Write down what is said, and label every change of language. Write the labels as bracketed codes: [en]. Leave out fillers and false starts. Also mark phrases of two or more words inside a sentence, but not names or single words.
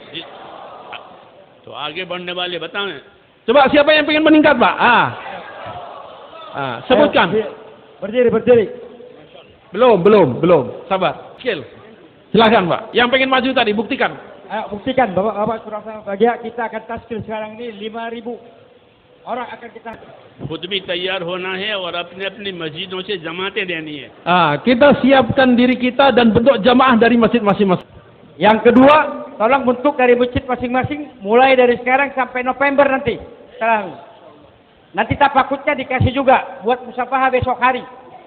[hi] तो आगे बढ़ने वाले बताएं. [id] Coba siapa yang pengen meningkat, Pak? Sebutkan. Berdiri. Belum. Sabar. Skill. Silakan, Pak. Yang pengen maju tadi, buktikan. Ayo buktikan Bapak kurang bahagia, kita akan taskil sekarang ini 5.000 orang akan kita. [hi] खुद भी तैयार होना है और अपने अपनी मस्जिदों से जमातें देनी है. [id] Kita siapkan diri kita dan bentuk jamaah dari masjid masing-masing. Yang kedua, tolong bentuk dari masjid masing-masing mulai dari sekarang sampai November nanti. Sekarang. Nanti tapakutnya dikasih juga buat musafahah besok hari.